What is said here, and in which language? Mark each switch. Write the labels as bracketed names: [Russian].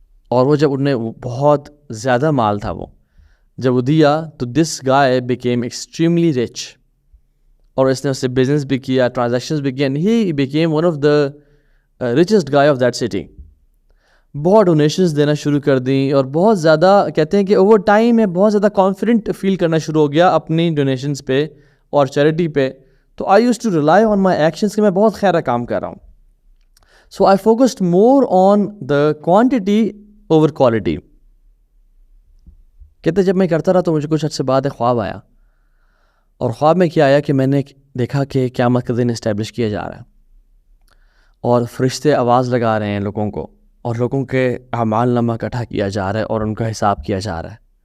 [Urdu] اور وہ جب انہیں بہت زیادہ مال تھا وہ جب وہ دیا تو [English] this guy became extremely rich, [Urdu] اور اس نے اس سے بزنس بھی کیا, ٹرانزیکشنز بھی کیا, [English] And he became one of the richest guy of that city. [Urdu] بہت ڈونیشنز دینا شروع کر دیں اور بہت زیادہ کہتے ہیں کہ اوور ٹائم میں بہت زیادہ کانفیڈنٹ فیل کرنا شروع ہو گیا اپنی ڈونیشنز پہ اور چیریٹی پہ. [English] تو I used to rely on my actions [Urdu] کہ میں بہت خیر کام کر رہا ہوں. [English] So I focused more on the quantity over quality. [Urdu] کہتے جب میں کرتا رہا تو مجھے کچھ عرصے بعد ایک خواب آیا, اور خواب میں کیا آیا کہ میں نے دیکھا کہ قیامت کا دن اسٹیبلش کیا جا رہا ہے اور فرشتے آواز لگا رہے ہیں لوگوں کو, اور لوگوں کے اعمال نامہ اکٹھا کیا جا رہا ہے اور ان کا حساب کیا جا رہا ہے.